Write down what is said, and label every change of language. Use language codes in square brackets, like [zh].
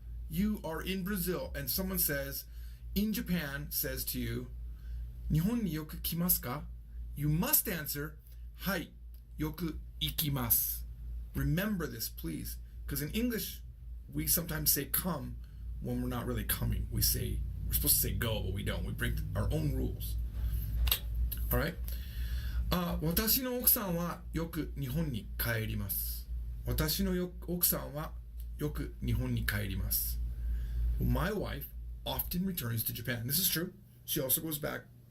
[en] You are in Brazil and someone says, in Japan, says to you, [ja] Nihon ni yoku kimasu ka? [en] You must answer, [ja] Hai, yoku ikimasu. [en] Remember this, please, because in English, we sometimes say come when we're not really coming. We're supposed to say go, but we don't. We break our own rules. All right? [ja] 私の奥さんはよく日本に帰ります。私の奥さんはよく日本に帰ります。 [en] My wife often returns to Japan. This is true. She also goes back.